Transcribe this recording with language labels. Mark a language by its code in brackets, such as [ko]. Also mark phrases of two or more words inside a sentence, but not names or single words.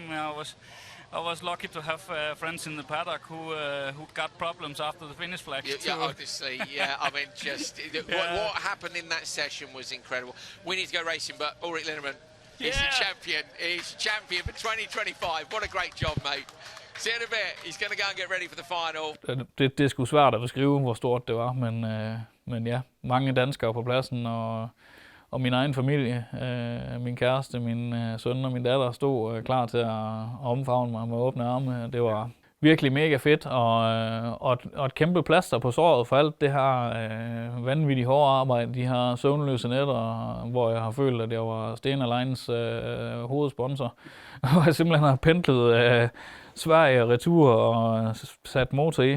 [en] I was lucky to have friends in the paddock who got problems after the finish flag. Obviously, I mean, just what happened in that session was incredible. We need to go racing, but Ulrich Linnemann, he's the champion. He's champion for 2025. What a great job, mate. See you in a bit. He's going to go and get ready for the final. [da] Det er sgu svært at beskrive, hvor stort det var, men ja, mange danskere på pladsen, og min egen familie, min kæreste, min søn og min datter stod klar til at omfavne mig med åbne arme. Det var virkelig mega fedt, og et kæmpe plaster på såret for alt det her vanvittigt hårde arbejde, de her søvnløse nætter, hvor jeg har følt, at jeg var Stena Lines hovedsponsor, og jeg simpelthen har pendlet Sverige retur og sat motor i.